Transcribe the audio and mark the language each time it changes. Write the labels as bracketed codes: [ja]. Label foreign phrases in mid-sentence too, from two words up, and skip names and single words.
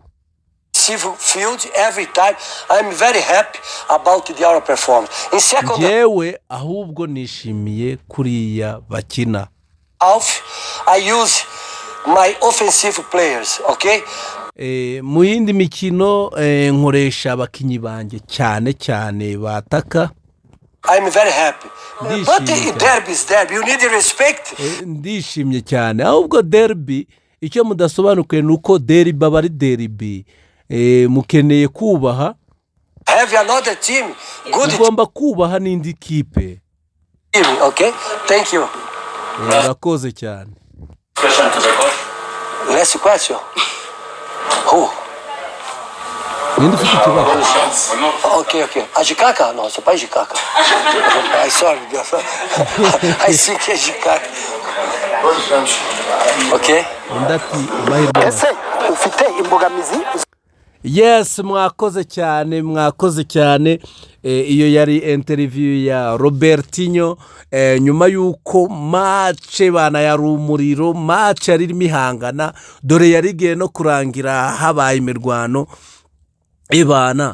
[en] Field every time. I'm very happy about our performance. In second [rw] Jewe ahubwo nishimiye kuriya bakina. [en] half, I use my offensive players. Okay? [rw] Mu yindi mikino nkoresha abakinyi banje cyane cyane bataka. [en] I'm very happy. [rw] Ndishimye [en] But [rw] cyane. [en] derby is derby. You need respect. [rw] Ndishimye cyane ahubwo derby icyo mudasobanukiwe nuko derby aba ari derby mukeneye kubaha [en] have another team, good [rw] ugomba kubaha n'indi kipe. [en] team, okay? Thank you. [rw] Urakoze cyane. [en] Question to the coach. Last question. Who? [rw] Ninde ufite ikibazo? [pt] Okay. A Jicaca? No, seu pai é Jicaca. [en] I sorry. I think é Jicaca. Okay? [rw] Undi ati amahirwe. Ese ufite imbogamizi? Yes, mwakoze cyane. Iyo yari interview ya Robertinho nyuma yuko match bana yari umuriro, match yari imihangana, dore yari giye no kurangira habaye imirwano ibana.